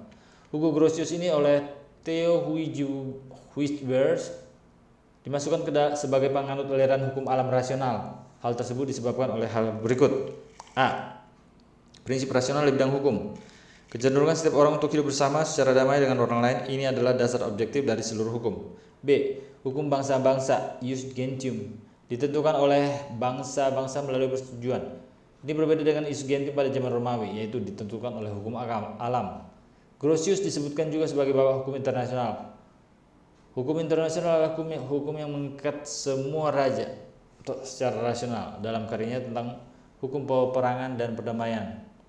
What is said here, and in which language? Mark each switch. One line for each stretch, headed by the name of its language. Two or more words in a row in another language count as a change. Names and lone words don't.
Indonesian: Hugo Grotius ini oleh Theo Huijsbers dimasukkan sebagai penganut aliran hukum alam rasional. Hal tersebut disebabkan oleh hal berikut. A. Prinsip rasional di bidang hukum. Kecenderungan setiap orang untuk hidup bersama secara damai dengan orang lain, ini adalah dasar objektif dari seluruh hukum. B. Hukum bangsa-bangsa,
Latin: ius gentium,
Indonesian: ditentukan oleh bangsa-bangsa melalui persetujuan. Ini berbeda dengan
Latin: ius gentium
Indonesian: pada zaman Romawi, yaitu ditentukan oleh hukum alam. Grotius disebutkan juga sebagai bapak hukum internasional. Hukum internasional adalah hukum yang mengikat semua raja secara rasional dalam karyanya tentang hukum peperangan dan perdamaian.